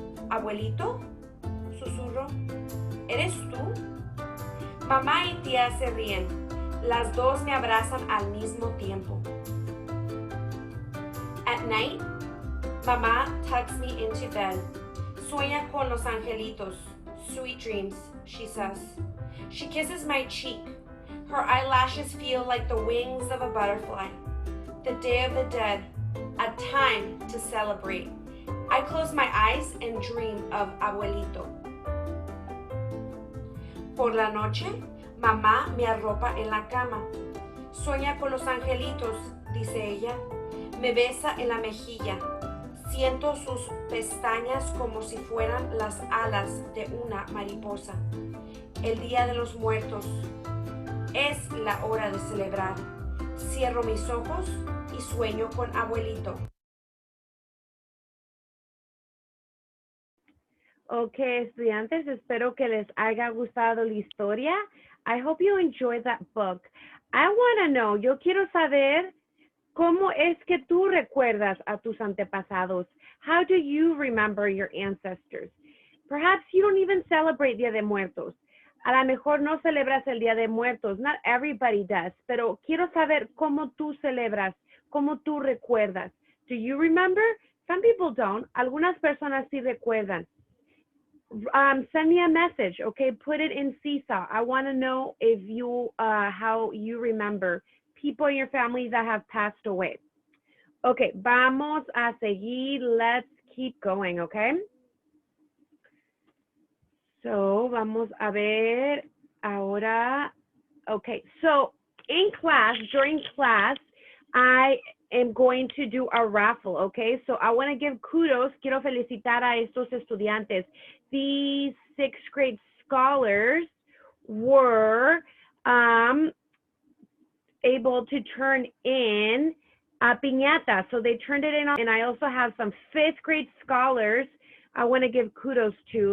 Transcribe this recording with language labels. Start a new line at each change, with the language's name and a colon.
Spanish: ¿Abuelito? Susurro. ¿Eres tú? Mamá y tía se ríen. Las dos me abrazan al mismo tiempo.
English: At night, Mamá tucks me into bed.
Spanish: Sueña con los angelitos.
English: Sweet dreams, she says. She kisses my cheek. Her eyelashes feel like the wings of a butterfly. The Day of the Dead, a time to celebrate. I close my eyes and dream of Abuelito.
Spanish: Por la noche, Mamá me arropa en la cama. Sueña con los angelitos, dice ella. Me besa en la mejilla. Siento sus pestañas como si fueran las alas de una mariposa. El Día de los Muertos. Es la hora de celebrar. Cierro mis ojos y sueño con Abuelito. Ok, estudiantes, espero que les haya gustado la historia.
English: I hope you enjoyed that book. I want to know,
Spanish: yo quiero saber ¿Cómo es que tú recuerdas a tus antepasados?
English: How do you remember your ancestors? Perhaps you don't even celebrate Día de Muertos.
Spanish: A lo mejor no celebras el Día de Muertos.
English: Not everybody does.
Spanish: Pero quiero saber cómo tú celebras, cómo tú recuerdas.
English: Do you remember? Some people don't.
Spanish: Algunas personas sí recuerdan.
English: Send me a message, okay? Put it in Seesaw. I want to know if you, how you remember people in your family that have passed away. Okay,
Spanish: vamos a seguir.
English: Let's keep going, okay?
Spanish: So, vamos a ver ahora.
English: Okay, so in class, during class, I am going to do a raffle, okay? So I want to give kudos.
Spanish: Quiero felicitar a estos estudiantes.
English: These sixth grade scholars were able to turn in a piñata. So they turned it in, and I also have some fifth grade scholars I want to give kudos to.